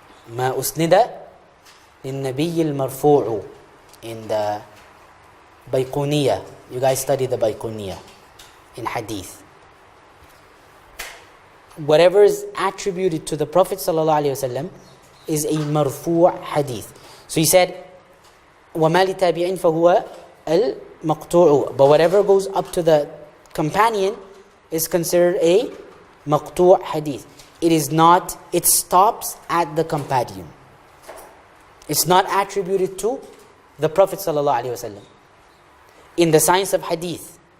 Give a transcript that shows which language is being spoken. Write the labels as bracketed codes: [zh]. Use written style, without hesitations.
[ar] ما أسند للنبي المرفوع. [en] In the Bayquniya, you guys study the Bayquniya in hadith. Whatever is attributed to the Prophet ﷺ is a marfu' hadith. So he said, [ar] وَمَا لِتَابِعٍ فَهُوَ الْمَقْطُوعُ. [en] But whatever goes up to the companion is considered a maqtu' hadith. It is not, it stops at the companion. It's not attributed to the Prophet ﷺ in the science of hadith.